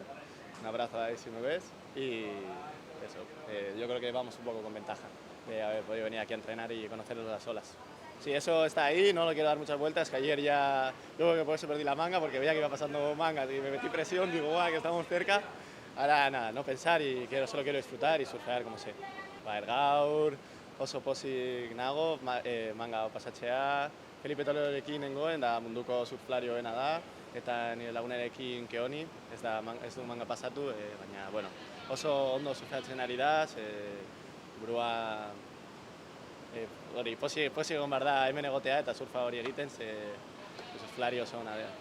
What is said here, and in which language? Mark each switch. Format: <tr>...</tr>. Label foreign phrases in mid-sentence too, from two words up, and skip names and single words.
<es>Un abrazo ahí si me ves, y eso, yo creo que vamos un poco con ventaja de haber podido venir aquí a entrenar y conocer las olas. Sí, eso está ahí, no lo quiero dar muchas vueltas, que ayer ya, yo creo que por eso perdí la manga, porque veía que iba pasando mangas y me metí presión, digo, guau, que estamos cerca. Ahora nada, no pensar y solo quiero disfrutar y surfear como sé.</es> <eu>Baer gaur, oso pozik nago, manga pasatzea, Felipe Toledorekin nengoen, da munduko surflarioena da, eta nire lagunarekin Keoni, ez du manga pasatu, baina, bueno, oso ondo surfeatzen ari da, burua hori, pozik egon behar da hemen egotea eta surfa hori egiten, surflari oso ona da.</eu>